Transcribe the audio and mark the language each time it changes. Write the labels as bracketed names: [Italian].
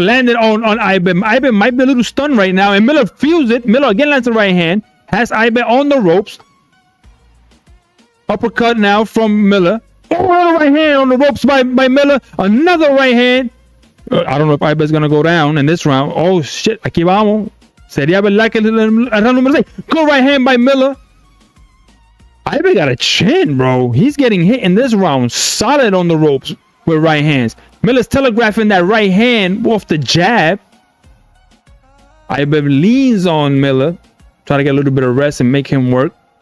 [English] Landed on Ibanez. Ibanez might be a little stunned right now. And Miller feels it. Miller again lands the right hand. Has Ibanez on the ropes. Uppercut now from Miller. Oh, another right hand on the ropes by Miller. Another right hand. I don't know if Ibanez is going to go down in this round. Oh, shit. [Spanish] Aquí vamos. Sería verdad que el round número 6. [English] Good right hand by Miller. Ibanez got a chin, bro. He's getting hit in this round. Solid on the ropes. with right hands. Miller's telegraphing that right hand off the jab. Ibe leans on Miller, trying to get a little bit of rest and make him work.